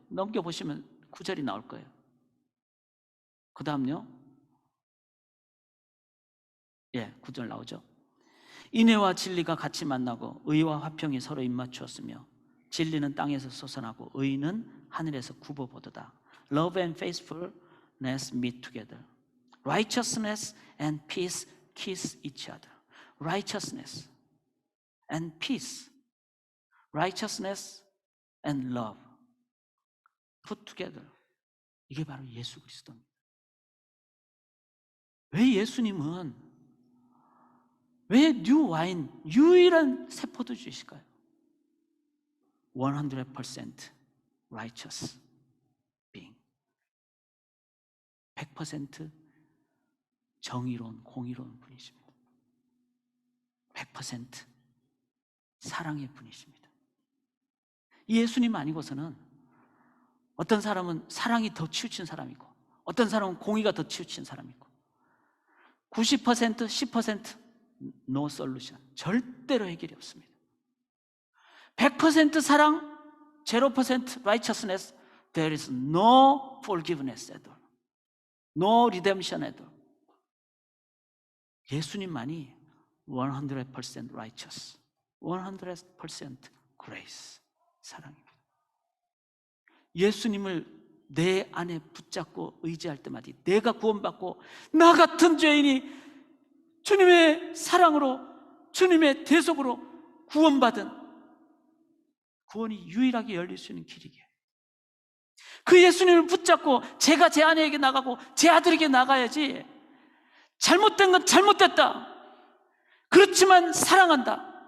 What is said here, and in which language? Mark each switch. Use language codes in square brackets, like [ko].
[ko] 넘겨보시면 구절이 나올 거예요. 그 다음요, 구절 나오죠. 인애와 진리가 같이 만나고 의와 화평이 서로 입맞추었으며 진리는 땅에서 솟아나고 의는 하늘에서 굽어보도다. [en] Love and faithfulness meet together. Righteousness and peace kiss each other. Righteousness and peace. Righteousness and love put together. [ko] 이게 바로 예수 그리스도입니다. 왜 예수님은 왜 뉴 와인, 유일한 새 포도주이실까요? [en] 100% righteous being. [ko] 100% 정의로운, 공의로운 분이십니다. 100% 사랑의 분이십니다. 이 예수님 아니고서는 어떤 사람은 사랑이 더 치우친 사람이고 어떤 사람은 공의가 더 치우친 사람이고 90%, 10% [en] no solution. [ko] 절대로 해결이 없습니다. [en] 100% [ko] 사랑, [en] 0% righteousness, there is no forgiveness at all. No redemption at all. [ko] 예수님만이 [en] 100% righteous, 100% grace, [ko] 사랑입니다. 예수님을 내 안에 붙잡고 의지할 때마다 내가 구원받고 나 같은 죄인이 주님의 사랑으로, 주님의 대속으로 구원받은 구원이 유일하게 열릴 수 있는 길이기에 그 예수님을 붙잡고 제가 제 아내에게 나가고 제 아들에게 나가야지, 잘못된 건 잘못됐다, 그렇지만 사랑한다,